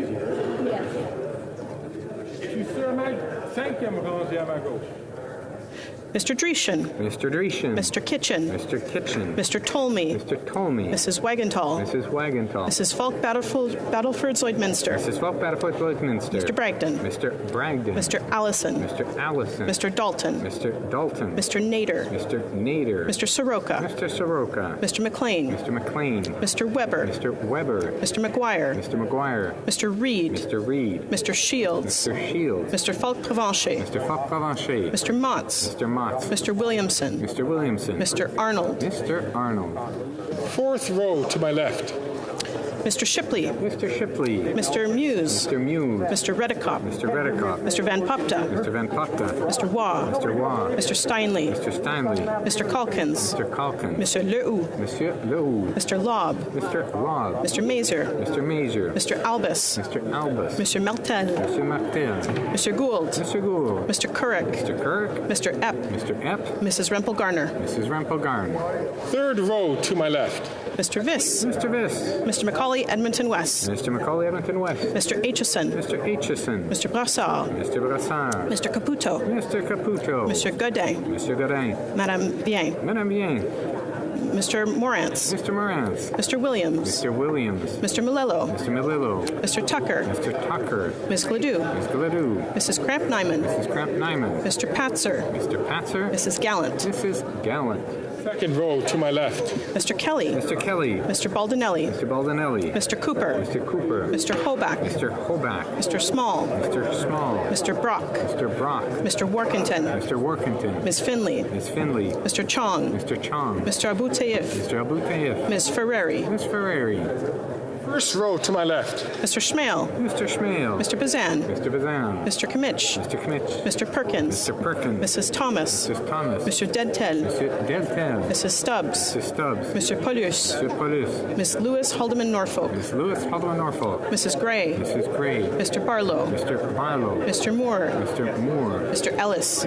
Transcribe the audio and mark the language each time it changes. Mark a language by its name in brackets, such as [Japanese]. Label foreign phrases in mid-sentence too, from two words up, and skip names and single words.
[English] Mr. Dreeshen. Mr. Dreeshen. Mr. Kitchen. Mr. Kitchen. Mr. Tolmie. Mr. Tolmie. Mrs. Wagenthal. Mrs. Wagenthal. Mrs. Falk Battleford Lloydminster. Mrs. Falk Battleford Lloydminster. Mr. Bragdon. Mr. Bragdon. Mr. Allison. Mr. Allison. Mr. Dalton. Mr. Dalton. Mr. Nader. Mr. Nader. Mr. Soroka. Mr. Soroka. Mr. McLean. Mr. McLean. Mr. Weber. Mr. Weber. Mr. McGuire. Mr. McGuire. Mr. Reed. Mr. Reed. Mr. Shields. Mr. Shields. Mr. Falk Provencher. Mr. Falk Provencher. Mr. Motz. Mr. Motz. Mr. Williamson. Mr. Williamson. Mr. Arnold. Mr. Arnold. Fourth row to my left. Mr. Shipley. Mr. Shipley. Mr. Muse. Mr. Muse. Mr. Redekop. Mr. Redekop. Mr. Van Popta. Mr. Van Popta. Mr. Waugh. Mr. Waugh. Mr. Steinley. Mr. Steinley. Mr. Calkins. Mr. Calkins. Mr. Lehoux. Monsieur Lehoux. Mr. Lobb. Mr. Lobb. Mr. Mazer. Mr. Mazer. Mr. Albus. Mr. Albus. Mr. Martel. Mr. Martel. Mr. Gould. Mr. Gould. Mr. Couric. Mr. Kirk. Mr. Epp. Mr. Epp. Mrs. Rempel Garner. Mrs. Rempel Garner. Third row to my left. Mr. Viss. Mr. Viss. Mr. McCauley, Edmonton West. Mr. McCauley, Edmonton West. Mr. Aitchison. Mr. Aitchison. Mr. Brassard. Mr. Brassard. Mr. Caputo. Mr. Caputo. Mr. Godin. Mr. Godin. Madame Bien. Madame Bien. Mr. Morantz. Mr. Morantz. Mr. Williams. Mr. Williams. Mr. Malillo. Mr. Malillo. Mr. Tucker. Mr. Tucker. Ms. Gladue. Ms. Gladue. Mrs. Cramp-Nyman. Mrs. Cramp-Nyman. Mr. Patzer. Mr. Patzer. Mrs. Gallant. Mrs. Gallant. Second row to my left. Mr. Kelly. Mr. Kelly. Mr. Baldinelli. Mr. Baldinelli. Mr. Cooper. Mr. Cooper. Mr. Hoback. Mr. Hoback. Mr. Small. Mr. Small. Mr. Brock. Mr. Brock. Mr. Workington. Mr. Workington. Ms. Finley. Ms. Finley. Mr. Chong. Mr. Chong. Mr. Abu Taif. Mr. Abu Taif. Ms. Ferreri. Ms. Ferreri. First row to my left. Mr. Schmale. Mr. Schmale. Mr. Bazan. Mr. Bazan. Mr. Kimmich. Mr. Kimmich. Mr. Perkins. Mr. Perkins. Mrs. Thomas. Mrs. Thomas. Mr. Deadtel. Mr. Deadtel. Mrs. Stubbs. Mr. Stubbs. Mr. Paulus. Mr. Paulus. Miss Lewis Haldeman Norfolk. Miss Lewis Haldeman Norfolk. Mrs. Gray. Mrs. Gray. Mr. Barlow. Mr. Barlow. Mr. Moore. Mr. Moore. Mr. Ellis.